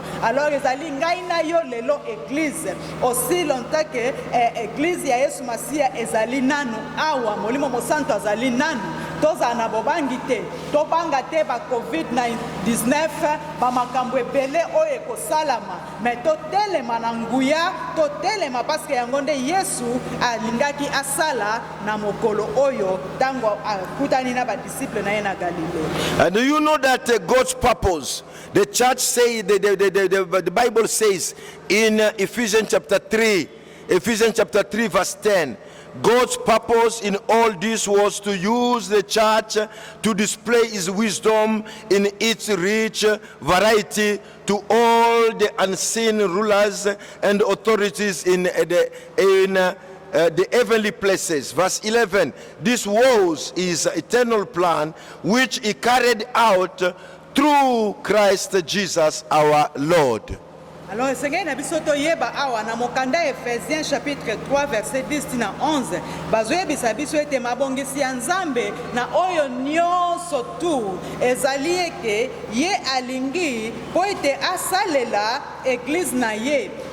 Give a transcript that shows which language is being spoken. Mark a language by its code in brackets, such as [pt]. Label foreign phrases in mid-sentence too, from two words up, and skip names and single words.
[ln] Alors ezali ngai na yo lelo église, [fr] aussi longtemps que [ln] église ya Yesu Masia ezali nanu awa, molimo mosanto azali nanu, toza na bobangi te, tobanga te ba COVID-19 ba makambo ebele oyo ekosalama, mais totelema na nguya, totelema [fr] parce que [ln] yango nde Yesu alingaki asala na mokolo oyo tango akutani na ba disciple na ye na Galilée. [en] And do you know that God's purpose, the church say, the Bible says in Ephesians chapter 3 verse 10, God's purpose in all this was to use the church to display his wisdom in its rich variety to all the unseen rulers and authorities in the heavenly places. Verse 11, this was his eternal plan which he carried out through Christ Jesus our Lord. [ln] Alors, esengeli na biso toyeba awa na mokanda Ephésiens [fr] chapitre 3 verset 10 [ln] na 11 bazoyebisa biso ete mabongisi ya Nzambe na oyo nyonso tu ezali eke ye alingi po ete asalela église na ye